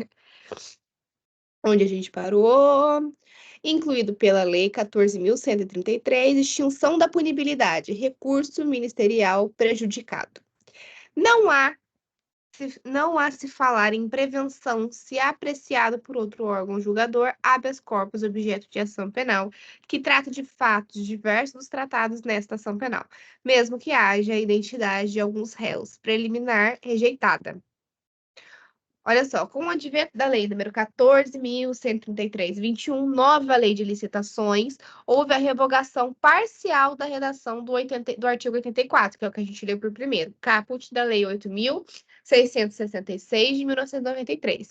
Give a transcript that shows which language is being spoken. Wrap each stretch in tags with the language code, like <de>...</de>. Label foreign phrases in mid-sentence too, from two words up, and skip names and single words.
<pt>Onde a gente parou? Incluído pela Lei 14.133, extinção da punibilidade, recurso ministerial prejudicado. Não há se falar em prevenção se apreciado por outro órgão julgador,</pt> <la>habeas corpus</la> <pt>objeto de ação penal, que trata de fatos diversos tratados nesta ação penal, mesmo que haja a identidade de alguns réus, preliminar rejeitada. Olha só, com o advento da lei número 14.133/21, nova lei de licitações, houve a revogação parcial da redação do artigo 84, que é o que a gente leu por primeiro, caput da lei 8.666 de 1993.</pt>